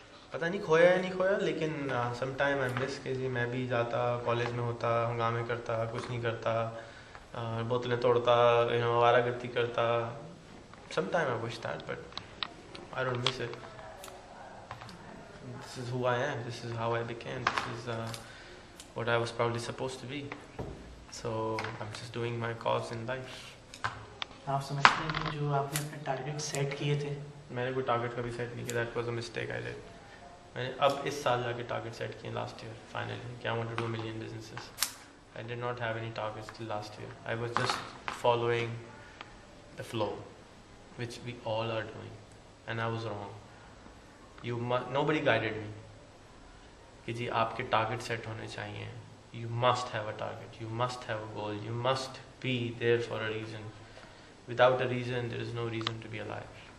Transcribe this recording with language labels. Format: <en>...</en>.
<ur>پتہ نہیں کھویا یا نہیں کھویا, لیکن</ur> <en>some time I miss</en> <ur>کہ جی میں بھی جاتا, کالج میں ہوتا, ہنگامے کرتا, کچھ نہیں کرتا, بوتلیں توڑتا, آوارہ گرتی کرتا.</ur> <en>Some time I wish that but I don't miss it. This is who I am, this is how I became, this is what I was probably supposed to be. So I'm just doing my cause in life.</en> <ur>آپ سمجھتے ہیں کہ جو آپ نے اپنے target set کیے تھے, میں نے کوئی ٹارگیٹ کبھی سیٹ نہیں کیا.</ur> <en>That was a mistake I did.</en> <ur>میں نے اب اس سال جا کے ٹارگیٹ سیٹ کیے</ur> <en>last year finally</en> <ur>کہ</ur> <en>I want to do million businesses. I did not have any targets till last year. I was just following the flow which we all are doing and I was wrong. Nobody guided me</en> <ur>کہ جی آپ کے target set ہونے چاہیے.</ur> <en>You must have a target, you must have a goal, you must be there for a reason. Without a reason, there is no reason to be alive.</en>